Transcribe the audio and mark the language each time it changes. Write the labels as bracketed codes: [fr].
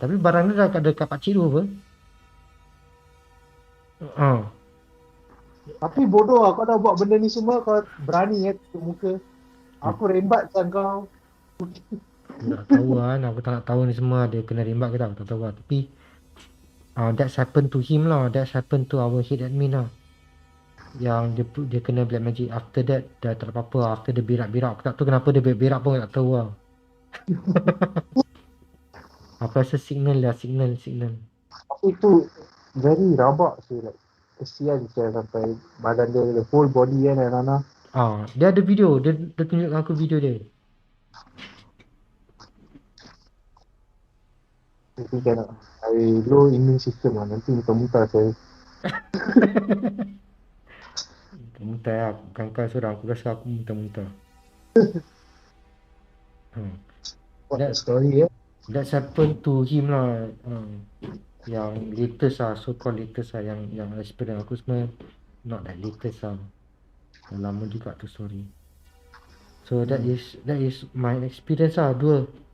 [ms] Tapi barang dia dah ada kat pakcik tu apa. Tapi bodoh lah, kau dah buat benda ni semua, kau berani tutup muka. Aku rembat kan kau. Aku tak tahu kan, aku tak nak tahu ni semua dia kena rembat ke tak, tak tahu lah. [en] Tapi that's happened to him lah, that's happened to our head admin lah. [ms] Yang dia kena black magic. [en] After that [ms] dah tak apa-apa. After dia berak-berak, aku tak tahu kenapa dia berak pun tak tahu lah. Aku rasa signal lah, signal. Tapi tu very rabak sih, like kesian saya sampai badan dia, [en] the whole body [ms] kan Nana. Dia ada video, dia tunjuk aku video dia. Nanti kan [en] I low immune system [ms] lah, nanti muntah-muntah saya. Muntah lah, bukan kau seorang, aku rasa aku muntah-muntah. [en] What a story That's happened to him lah. Yang latest lah, so called latest lah. [ms] Yang experience aku semua [en] not that latest [ms] lah. Dah lama juga tu story. [en] So that is my experience lah, dua.